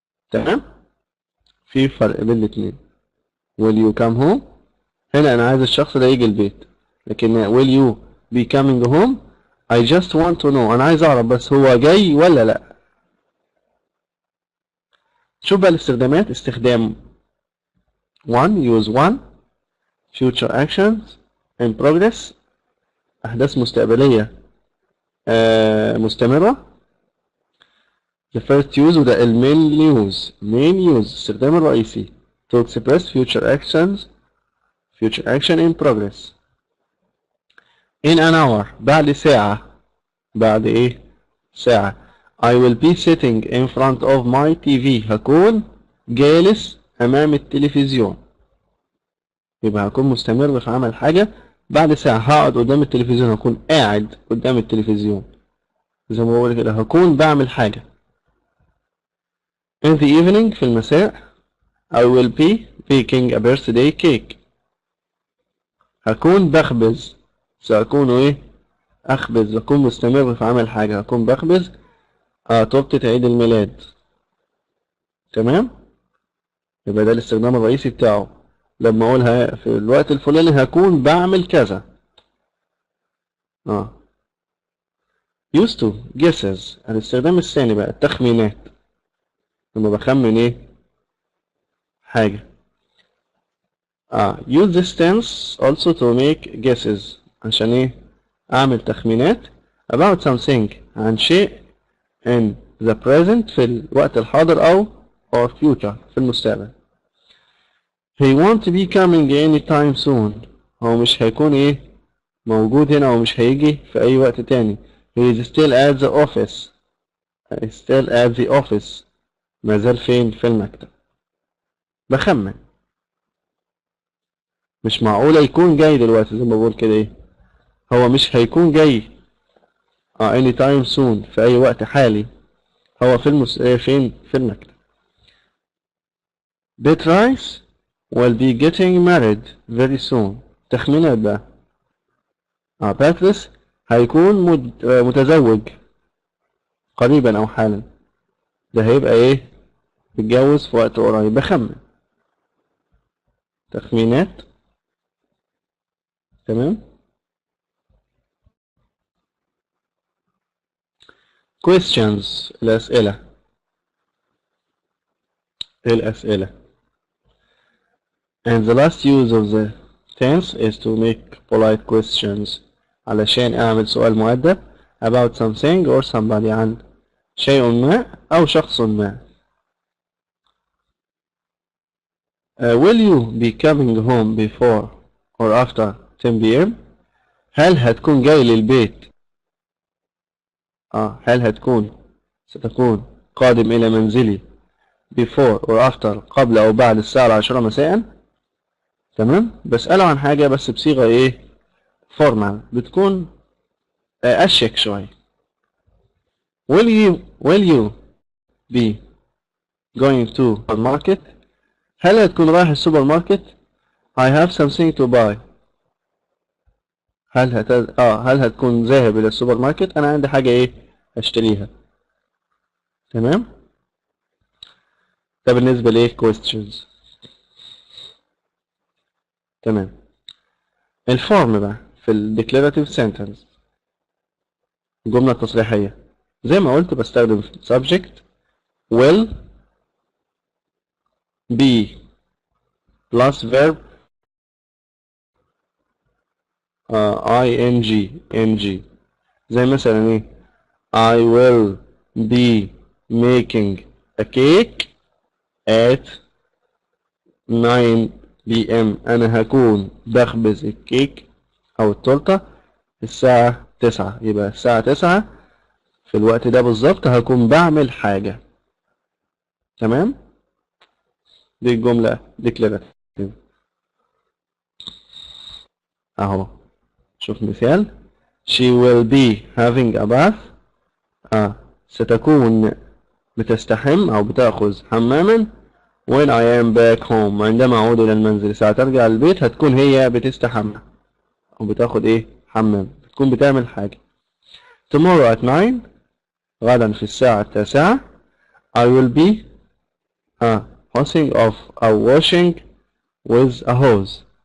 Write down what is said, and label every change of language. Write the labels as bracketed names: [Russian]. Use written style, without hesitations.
[Arabic] تمام، في فرق بين الاتنين. [English] will you come home [Arabic] هنا انا عايز الشخص ده يجي البيت، لكن [English] will you be coming home I just want to know، [Arabic] انا عايز اعرف بس هو جاي ولا لا. شوف بقى الاستخدامات. [English] استخدام 1 use 1 future actions in progress، [Arabic] احداث مستقبلية مستمرة. [English] the first use وده main use [Arabic] الاستخدام الرئيسي [English] to express future action in progress. in an hour [Arabic] بعد ساعة. بعد ايه؟ ساعة. [English] I will be sitting in front of my TV، [Arabic] هكون جالس امام التلفزيون. يبقى هكون مستمر في عمل حاجة بعد ساعة. هقعد قدام التلفزيون، هكون قاعد قدام التلفزيون. زي ما بقول كده هكون بعمل حاجة. [English] in the evening [Arabic] في المساء [English] I will be baking a birthday cake، [Arabic] هكون بخبز. سأكون ايه؟ اخبز. هكون مستمر في عمل حاجة، هكون بخبز تورتة عيد الميلاد. تمام. يبقى ده الاستخدام الرئيسي بتاعه. لما اقولها في الوقت الفلاني هكون بعمل كذا. [English] used to guesses [Arabic] الاستخدام الثاني بقى التخمينات. لما بخمن ايه؟ حاجة. [English] use this tense also to make guesses [Arabic] عشان ايه؟ اعمل تخمينات [English] about something [Arabic] عن شيء [English] in the present [Arabic] في الوقت الحاضر [English] او or future [Arabic] في المستقبل. [English] he won't be coming anytime soon، [Arabic] هو مش هيكون ايه؟ موجود هنا، او مش هيجي في اي وقت تاني. [English] he is still at the office، still at the office، [Arabic] ما زال فين؟ في المكتب. بخمن. مش معقولة يكون جاي دلوقتي، زي ما بقول كده ايه؟ هو مش هيكون جاي [English] anytime soon [Arabic] في اي وقت حالي. هو في فين؟ في المكتب. [English] Beatrice will be getting married very soon، [Arabic] تخمينات بقى. باتريس هيكون متزوج قريبا او حالا. ده هيبقى ايه؟ متجوز في وقت قريب. بخمن. تخمينات. تمام. questions الأسئلة. [English] and the last use of the tense is to make polite questions [Arabic] علشان أعمل سؤال مؤدب [English] about something or somebody [Arabic] عن شيء ما أو شخص ما. [English] will you be coming home before or after 10 p.m. [Arabic] هل هتكون جاي للبيت هل ستكون قادم إلى منزلي [English] before or after [Arabic] قبل أو بعد الساعة 10 مساء. تمام. بسأله عن حاجة بس بصيغة إيه؟ formal، بتكون أشيك شوية. [English] will you be going to the market؟ [Arabic] هل هتكون رايح السوبر ماركت؟ [English] I have something to buy. [Arabic] هل هتكون ذاهب إلى السوبر ماركت؟ أنا عندي حاجة إيه؟ أشتريها. تمام. ده بالنسبة لإيه؟ questions. تمام. الفورم بقى في ال [English] declarative sentence، [Arabic] الجملة التصريحية، زي ما قلت بستخدم [English] subject will be plus verb ing [Arabic] زي مثلا ايه [English] I will be making a cake at 9 p.m. [Arabic] أنا هكون بخبز الكيك أو التورتة الساعة 9. يبقى الساعة 9 في الوقت ده بالظبط هكون بعمل حاجة. تمام؟ دي الجملة declarative. أهو شوف مثال [English] She will be having a bath. [Arabic] ستكون بتستحم أو بتأخذ حماما when I am back home. عندما أعود إلى المنزل، ساعة ترجع البيت هتكون هي بتستحمى أو بتاخد إيه حمام، بتكون بتعمل حاجة. [English] tomorrow at 9 [Arabic] غدا في الساعة 9 [English] I will be hosing off أو washing with a hose.